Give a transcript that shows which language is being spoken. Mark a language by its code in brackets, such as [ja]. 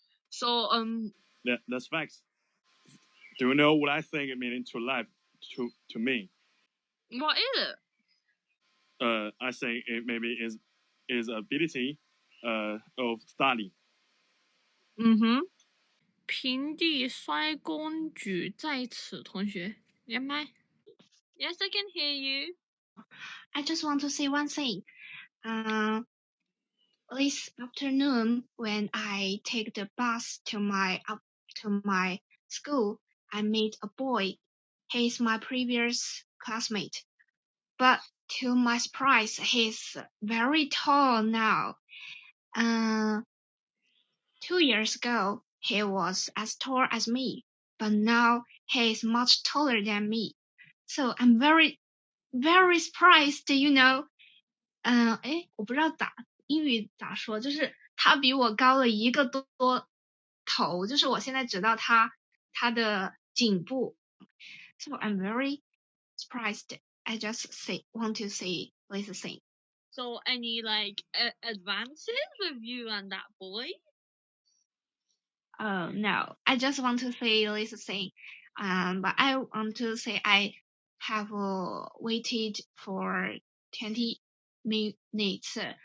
[en] So, Yeah, that's facts. Do you know what I think meaning to life to me? What is it? I think it maybe is ability of study. [zh] 平地摔工举在此，同学连麦。 [en] Yes, I can hear you. I just want to say one thing. This afternoon, when I take the bus to my school, I meet a boy. He is my previous classmate, but to my surprise, he's very tall now. 2 years ago, he was as tall as me, but now he is much taller than me. So I'm very, very surprised, you know. [zh] 我不知道英语咋说，就是他比我高了1个多头，就是我现在只到他的颈部。 [en] So I'm very surprised. I just want to say this thing. So, any, like, advances with you and that boy? No, I just want to say this thing. But I want to say I have waited for 20 minutes.